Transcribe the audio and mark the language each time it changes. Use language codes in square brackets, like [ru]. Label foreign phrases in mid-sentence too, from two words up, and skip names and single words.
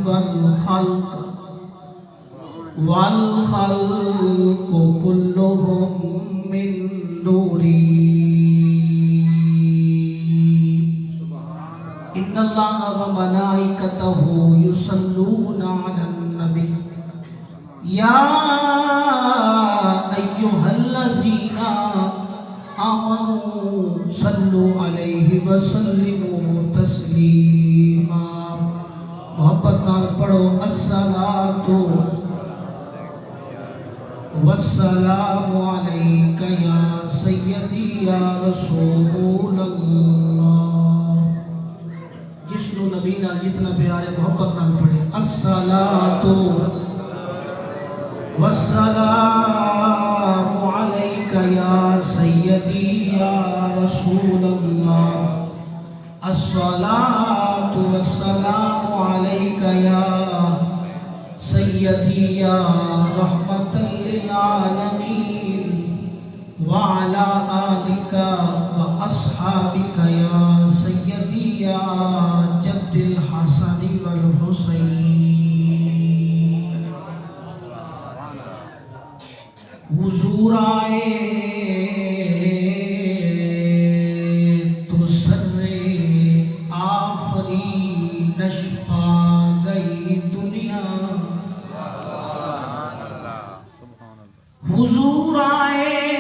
[ar] والخلق كلهم من نوري إن الله وملائكته يصلون على النبي يا أيها الذين آمنوا صلوا عليه وسلموا تسليما [pa] محبت نال پڑھو [ar] الصلاة والسلام عليك يا سيدي يا رسول الله [pa] جشن نبی نال جتنا پیارے محبت نال پڑھے [ar] الصلاة والسلام عليك يا سيدي يا رسول الله الصلاة والسلام عليك يا سيدي يا رحمة للعالمين وعلى آلك وأصحابك يا سيدي يا جد الحسن [ur] والحسين حضور آئے تو سر آفرینش پا گئی دنیا حضور آئے